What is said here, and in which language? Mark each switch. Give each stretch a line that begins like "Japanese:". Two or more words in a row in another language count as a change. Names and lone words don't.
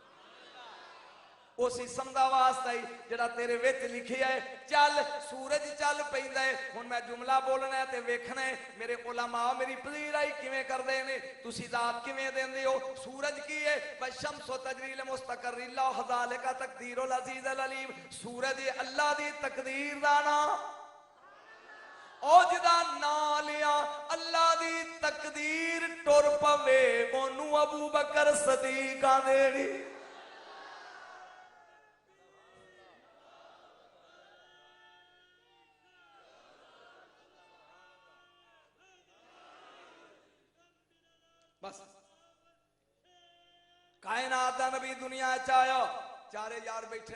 Punjabi: اس اسم دا واسطہ ای جیہڑا تیرے وچ لکھیا اے چل سورج چل پیندا اے ہن میں جملہ بولنا اے تے ویکھنا اے میرے علما میری پذیرائی کیویں کردے نیں تسی داد کیویں دیندے او سورج کی اے
Arabic: بشمس تجري لمستقر ذلك تقدير العزيز العليم
Punjabi: سورج اللہ دی تقدیر دا ناں او جیدا ناں لیا اللہ دی تقدیر ٹر پوے اوہنوں ابو بکر صدیق آندے نیں بس کائنات دا نبی دنیا چ آیا چارے یار بیٹھے